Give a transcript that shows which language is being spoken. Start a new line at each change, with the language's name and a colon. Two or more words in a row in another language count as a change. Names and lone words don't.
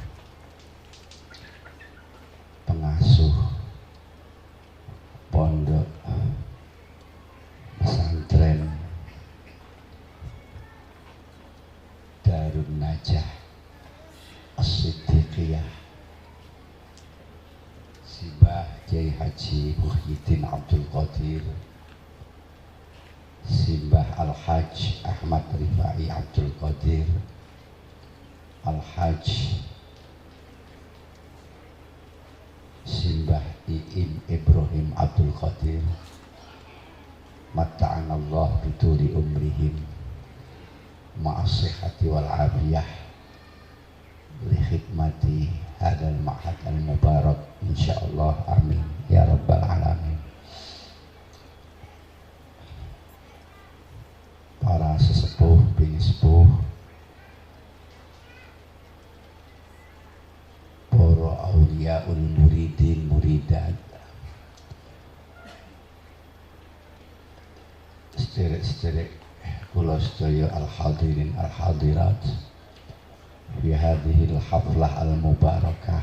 Javanese: pengasuh pondok pesantren Darun Najah As-Siddiqiyah Simbah Kiai Haji Muhyiddin Abdul Qadir, Simbah Al-Hajj Ahmad Rifai Abdul Qadir,
Arabic: Al-Hajj Simbah Iim Ibrahim Abdul Qadir, متعنا الله بطول عمرهم مع الصحة والعافية لخدمة هذا المعهد المبارك إن شاء الله آمين يا رب العالمين.
Javanese: Para sesepuh bini sepuh, para
Arabic: أولياء المريدين المريدات,
Javanese: sederek-sederek kula sedaya
Arabic: الحاضرين الحاضرات في هذه الحفلة المباركة.